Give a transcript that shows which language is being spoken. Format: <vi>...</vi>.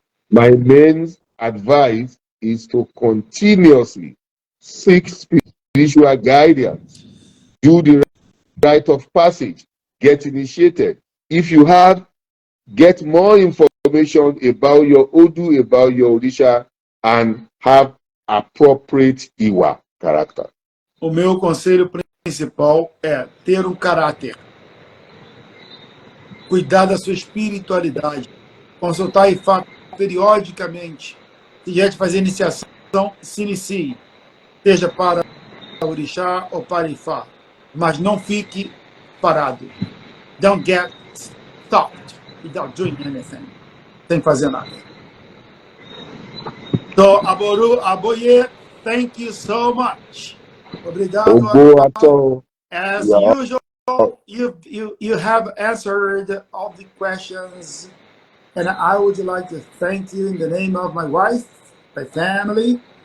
<en>My main advice is to continuously seek spiritual guidance, do the rite of passage, get initiated. If you have, get more information about your Odu, about your Orisha, and have appropriate Iwa character.</en> <pt>O meu conselho principal é ter um caráter, cuidar da sua espiritualidade, consultar Ifá periodicamente. Se já de fazer iniciação, se inicie, seja para Orixá ou para Ifá, mas não fique parado.</pt> <en>Don't get stopped without doing anything.</en> <pt>Sem fazer nada.</pt> <en>So, Aboru, Aboye, thank you so much.</en> <pt>Obrigado.</pt> <yo>Ògo atọ́.</yo> <en>As Yeah. usual, you have answered all the questions, and I would like to thank you in the name of my wife, my family.</en>